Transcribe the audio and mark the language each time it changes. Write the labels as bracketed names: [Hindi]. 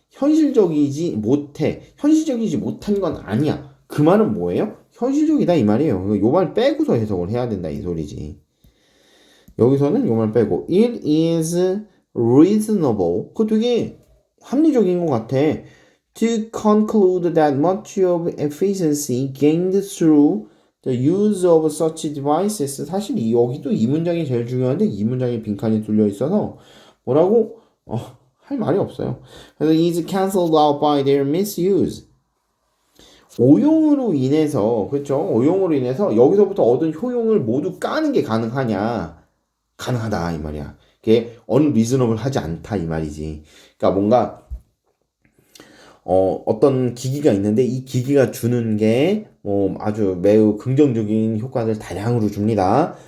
[Korean] 현실적이지 못한 건 아니야. 그 말은 뭐예요? 현실적이다 이 말이에요. 요 말 빼고서 해석을 해야 된다 이 소리지. 여기서는 요 말 빼고 [English] It is reasonable. [Korean] 그거 되게 합리적인 것 같아. [English] To conclude that much of efficiency gained through the use of such devices. [Korean] 사실 여기도 이 문장이 제일 중요한데 이 문장에 빈칸이 뚫려 있어서 뭐라고 할 말이 없어요. 그래서 [English] is cancelled out by their misuse. [Korean] 오용으로 인해서 그렇죠? 오용으로 인해서 여기서부터 얻은 효용을 모두 까는 게 가능하냐? 가능하다 이 말이야. 그게 unreasonable 하지 않다 이 말이지. 그러니까 뭔가 어떤 기기가 있는데 이 기기가 주는 게 아주 매우 긍정적인 효과를 다량으로 줍니다.